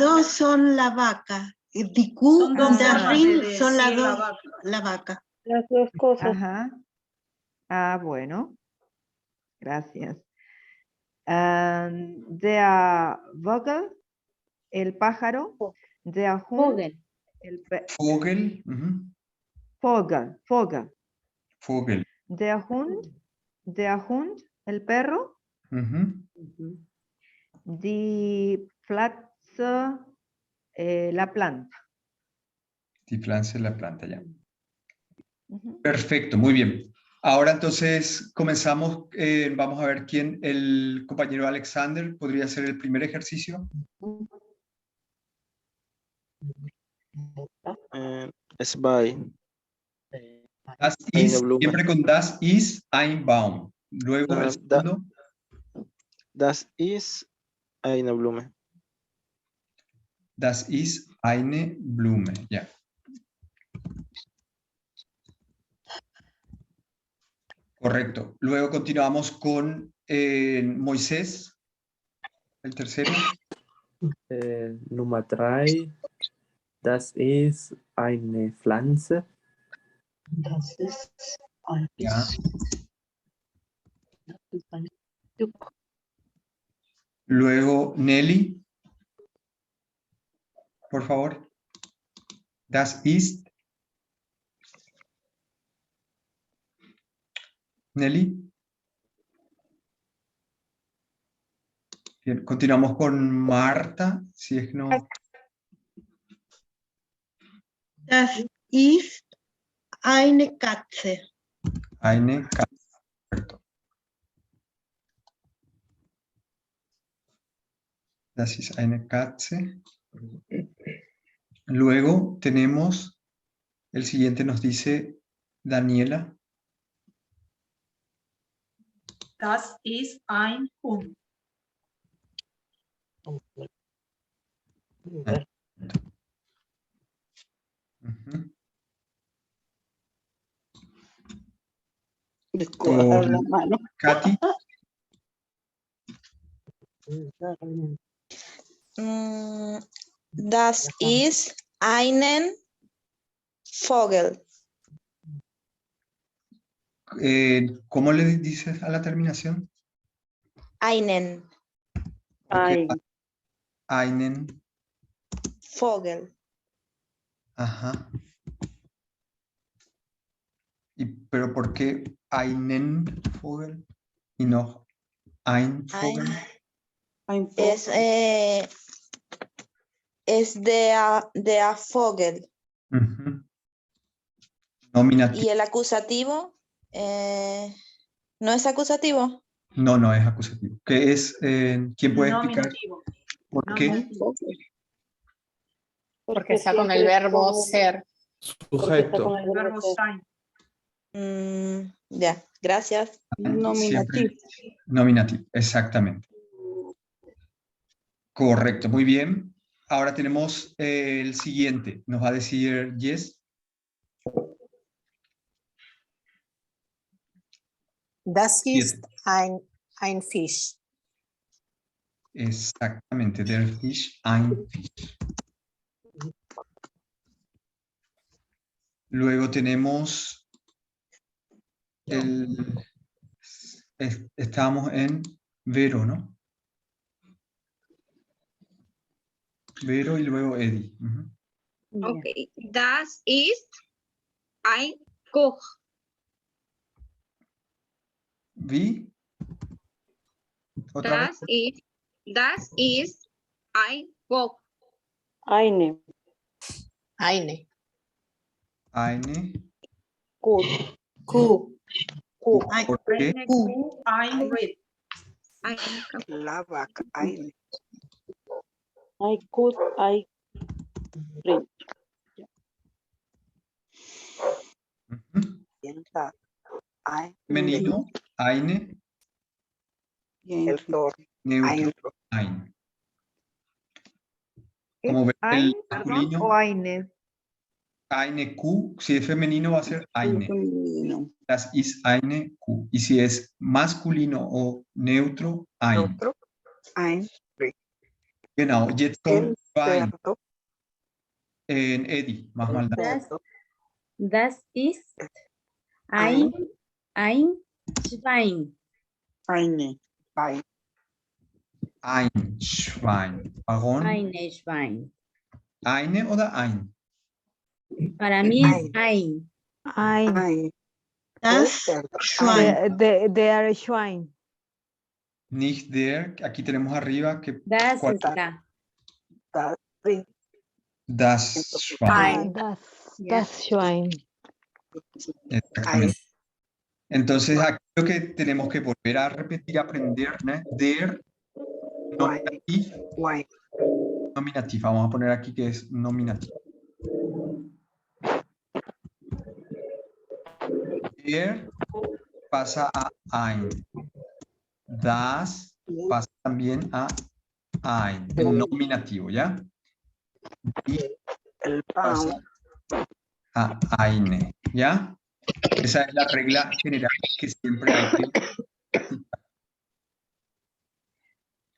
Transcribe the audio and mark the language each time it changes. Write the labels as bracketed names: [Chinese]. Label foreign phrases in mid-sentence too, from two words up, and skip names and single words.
[Spanish] dos son la vaca. Diku Son dos y formas Darin de son las decir la dos vaca. la vaca. Las dos cosas. Ajá. Ah, bueno. Gracias. [German] Der Vogel, [Spanish] el pájaro. [German] Der Hund, Vogel. [Spanish] el [German] Vogel. Ujú. Vogel, Vogel. Vogel. Der Hund, [Spanish] el perro. Ujú. [German] Die Pflanze, [Spanish] la planta. [German] Die Pflanze, [Spanish] la planta, ya. Ujú. Perfecto, muy bien. Ahora entonces comenzamos. Vamos a ver quién, el compañero Alexander, podría hacer el primer ejercicio. Es by. [German] Das Eine ist, Blume. [Spanish] siempre con [German] das ist ein Baum. [Spanish] Luego el segundo, [German] Das ist eine Blume. das ist eine Blume. [Spanish] Ya. Correcto. Luego continuamos con Moisés, el tercero. [German] Nummer 3, das ist eine Pflanze. Das ist ein [Spanish] Ya. Luego Nelly, por favor. [German] Das ist. Nelly. [Spanish] Bien, continuamos con Marta, si es que no. [German] Das ist eine Katze. Eine Katze. Correcto. Das ist eine Katze. [Spanish] Luego tenemos, el siguiente nos dice Daniela. [German] Das ist ein Hund. Ujú. [Spanish] Con Katy. [German] Das ist einen Vogel. [Spanish] ¿Cómo le dices a la terminación? [German] Einen Ok, einen. Vogel. [Spanish] Ajá. ¿Pero por qué [German] einen Vogel [Spanish] y no [German] ein Vogel? Es der Vogel. [Spanish] Ujú. Nominativo. ¿Y el acusativo? ¿No es acusativo? No, no es acusativo. ¿Qué es? ¿Quién puede explicar Nominativo. por qué? Nominativo. Porque está con el verbo ser. Sujeto. El verbo sein. Ya, gracias. Siempre nominativo, exactamente. Correcto, muy bien. Ahora tenemos el siguiente. Nos va a decir Jess. [German] Das ist ein Fisch. Exactamente, der Fisch, ein Fisch. [Spanish] Luego tenemos estamos en Vero, ¿no? Vero y luego Eddie. Ujú. [German] Okay. Das ist ein Koch. [Spanish] ¿Vi? ¿Otra vez? [German] Das ist ein Koch. Eine. Eine. Eine. Gut. [Spanish] ¿Por qué? [German] Eine Kuh, ein Rind. [Spanish] la vaca. [German] Eine. [English] I could, I read. Ujú. [Spanish] Piensa. Ein. Femenino, eine. El toro. Neutro, ein. Como ven, el ¿Ein, perdón, masculino, o Aines? [German] Eine Kuh, [Spanish] si es femenino va a ser eine. Femenino. [German] Das ist eine Kuh. [Spanish] Y si es masculino o neutro, [German] ein. [Spanish] Neutro. Ein. [German] Genau, jetzt kommt [Spanish] El [German] Schwein. [Spanish] cerdo. En Eddie, más El maldad. cerdo. [German] Das ist ein Schwein. Eine. Ein. Ein Schwein. Warum? Eine Schwein. Eine oder ein? [Spanish] Para mí es ein. [German] Ein. Das [Spanish] cerdo. [German] Schwein. Der Schwein. Nicht der. [Spanish] Aquí tenemos arriba que [German] Das [Spanish] ¿cuál? está. [German] Das Rind. Das Schwein. Das Schwein. [Spanish] Exactamente. Entonces aquí lo que tenemos que volver a repetir, aprender, ¿no? [German] Der nominativ. Wine. Nominativ. [Spanish] Vamos a poner aquí que es nominativ. Der pasa a ein. Das pasa también a ein. El nominativo, ¿ya? Y El pan. pasa a eine, ¿ya? Esa es la regla general que siempre hay que practicar. ¿Ok?